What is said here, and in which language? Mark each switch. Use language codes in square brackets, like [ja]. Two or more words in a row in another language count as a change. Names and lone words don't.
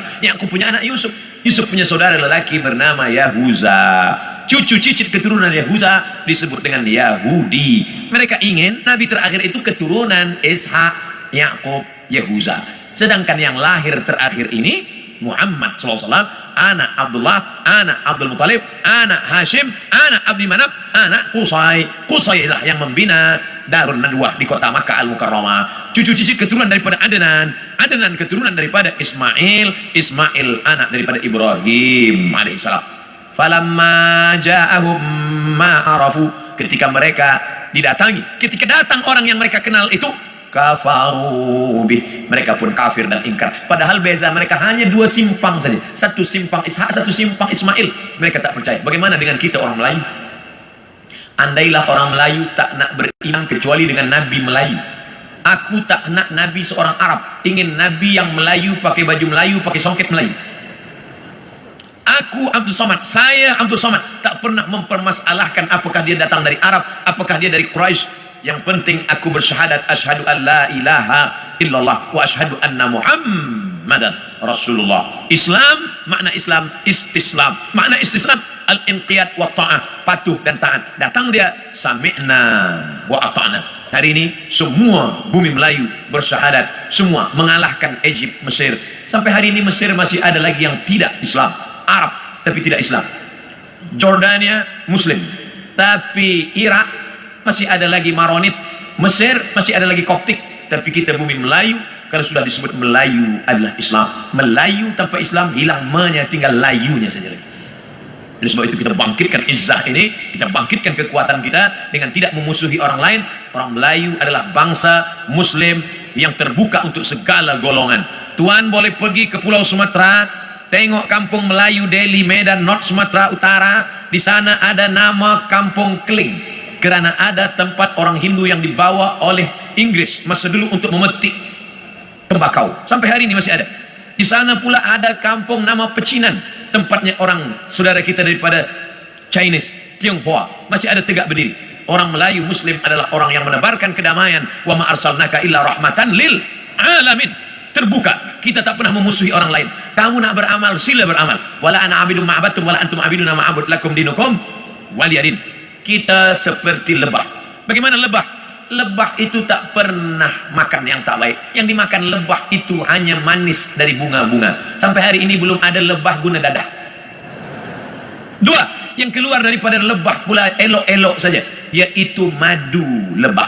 [ms] Yakub punya anak Yusuf, Yusuf punya saudara lelaki bernama Yahuza, cucu cicit keturunan Yahuza disebut dengan Yahudi. Mereka ingin nabi terakhir itu keturunan Ishak, Yakub, Yahuza. Sedangkan yang lahir terakhir ini Muhammad SAW, anak Abdullah, anak Abdul Muttalib, anak Hashim, anak Abdi Manaf, anak Qusay. Qusay lah yang membina Darun Nadwah di kota Makkah Al-Mukarramah. Cucu cicit keturunan daripada Adnan, Adnan keturunan daripada Ismail, Ismail anak daripada Ibrahim alaihissalam. [ar] فلما جاءهم ما عرفوا, [ms] ketika mereka didatangi, ketika datang orang yang mereka kenal itu, [ar] كفروا به, [ms] mereka pun kafir dan ingkar. Padahal beza mereka hanya dua simpang saja, satu simpang Ishak, satu simpang Ismail. Mereka tak percaya. Bagaimana dengan kita orang Melayu? Andailah orang Melayu tak nak beriman kecuali dengan Nabi Melayu. Aku tak nak Nabi seorang Arab, ingin Nabi yang Melayu, pakai baju Melayu, pakai songket Melayu. Aku Abdul Somad, saya Abdul Somad, tak pernah mempermasalahkan apakah dia datang dari Arab, apakah dia dari Quraisy. Yang penting aku bersyahadat [ar] أشهد أن لا إله إلا الله وأشهد أن محمدا رسول الله. [ms] Islam, makna Islam istislam, makna istislam [ar] الانقياد والطاعة, [ms] patuh dan taat. Datang dia [ar] سمعنا وأطعنا. [ms] Hari ini semua bumi Melayu bersyahadat, semua mengalahkan Egypt, Mesir. Sampai hari ini Mesir masih ada lagi yang tidak Islam, Arab tapi tidak Islam. Jordania Muslim, tapi Irak masih ada lagi Maronit, Mesir masih ada lagi Koptik, tapi kita bumi Melayu, kalau sudah disebut Melayu adalah Islam. Melayu tanpa Islam hilang menya, tinggal layunya saja lagi. Oleh sebab itu kita bangkitkan izzah ini, kita bangkitkan kekuatan kita dengan tidak memusuhi orang lain. Orang Melayu adalah bangsa Muslim yang terbuka untuk segala golongan. Tuan boleh pergi ke Pulau Sumatera, tengok kampung Melayu Deli, Medan, North Sumatera Utara. Di sana ada nama Kampung Keling, karena ada tempat orang Hindu yang dibawa oleh Inggris masa dulu untuk memetik tembakau. Sampai hari ini masih ada. Di sana pula ada kampung nama Pecinan, tempatnya orang saudara kita daripada Chinese, Tionghoa, masih ada tegak berdiri. Orang Melayu Muslim adalah orang yang menebarkan kedamaian. [ar] وما أرسلناك إلا رحمة للعالمين. [ms] Terbuka, kita tak pernah memusuhi orang lain. Kamu nak beramal, sila beramal. [ar] ولا أنا عابد ما عبدتم ولا أنتم عابدون ما أعبد لكم دينكم ولي دين. [ms] Kita seperti lebah. Bagaimana lebah? Lebah itu tak pernah makan yang tak baik. Yang dimakan lebah itu hanya manis dari bunga-bunga. Sampai hari ini belum ada lebah guna dadah. Dua, yang keluar daripada lebah pula elok-elok saja, yaitu madu lebah.